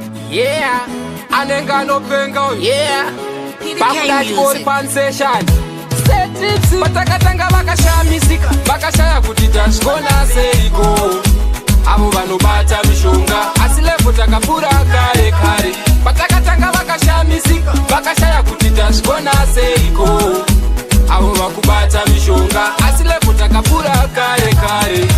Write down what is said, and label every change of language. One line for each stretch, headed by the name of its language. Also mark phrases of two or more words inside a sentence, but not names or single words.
Shona: Yeah. Anenge anopenga uyu. Yeah. Bakuda P D K chibori music.
English: pan session. Set it.
Shona: Patakatanga vakashamisika, vakashaya kuti tazvikona seiko. Avo vanobata mishonga, asi level takapfuura kare kare. Patakatanga vakashamisika, vakashaya kuti tazvikona seiko. Avo vakubata mishonga, asi level takapfuura kare kare.